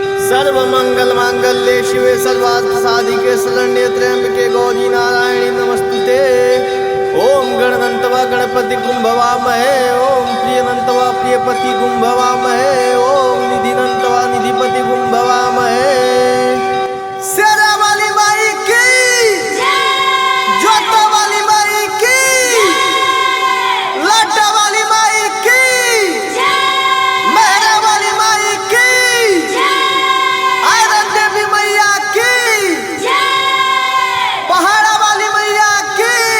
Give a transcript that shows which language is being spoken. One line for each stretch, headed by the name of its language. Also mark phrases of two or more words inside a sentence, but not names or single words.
Sanskrit: सर्वमंगल मांगल्ये शिवे सर्वार्थ साधिके शरण्ये त्र्यंबके गौरी नारायणी नमस्तुते। ओम गणनंतवा गणपति कुंभवामहे, ओम प्रियनंतवा प्रियपति कुंभवामहे, ओम निधिनंतवा निधिपति कुंभवामहे।
Hindi: शेरा वाली माई की जोता वाली माई की लाटा वाली माई की मेहरा वाली माई की आयरन देवी मैया की पहाड़ा वाली मैया की